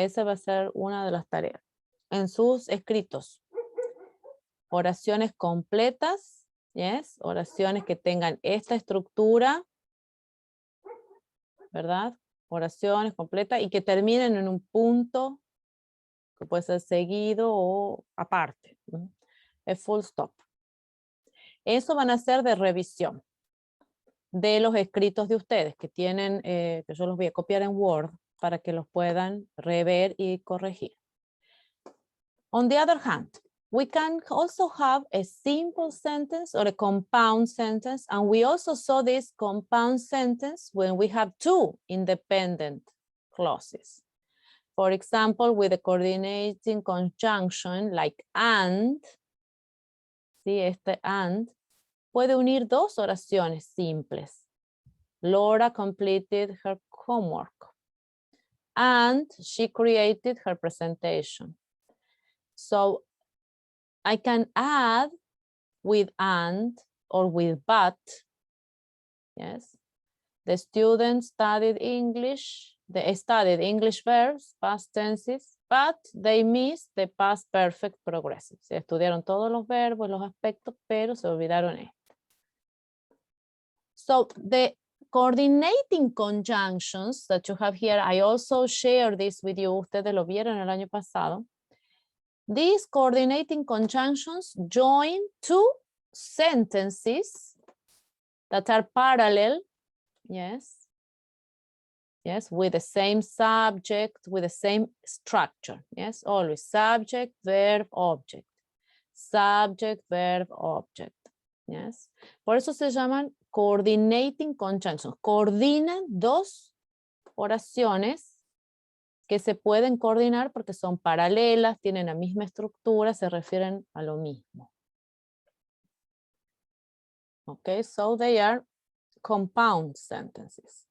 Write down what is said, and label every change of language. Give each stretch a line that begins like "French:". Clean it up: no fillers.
Spanish: Esa va a ser una de las tareas. En sus escritos, oraciones completas, yes, oraciones que tengan esta estructura, ¿verdad? Oraciones completas y que terminen en un punto que puede ser seguido o aparte,
English: a full stop.
Spanish: Eso van a ser de revisión de los escritos de ustedes que tienen, que yo los voy a copiar en Word para que los puedan rever y corregir.
English: On the other hand, we can also have a simple sentence or a compound sentence, and we also saw this compound sentence when we have two independent clauses. For example, with a coordinating conjunction like and,
Spanish: ¿sí? Este and puede unir dos oraciones simples.
English: Laura completed her homework, and she created her presentation. So I can add with and or with but. Yes. The students studied English. They studied English verbs, past tenses, but they missed the past perfect progressive.
Spanish: Se estudiaron todos los verbos, los aspectos, pero se olvidaron esto.
English: So the coordinating conjunctions that you have here, I also shared this with you.
Spanish: Ustedes lo vieron el año pasado.
English: These coordinating conjunctions join two sentences that are parallel, yes, with the same subject, with the same structure, yes, always subject, verb, object, subject, verb, object, yes.
Spanish: Por eso se llaman coordinating conjunctions. Coordinan dos oraciones que se pueden coordinar porque son paralelas, tienen la misma estructura, se refieren a lo mismo.
English: Okay, so they are compound sentences.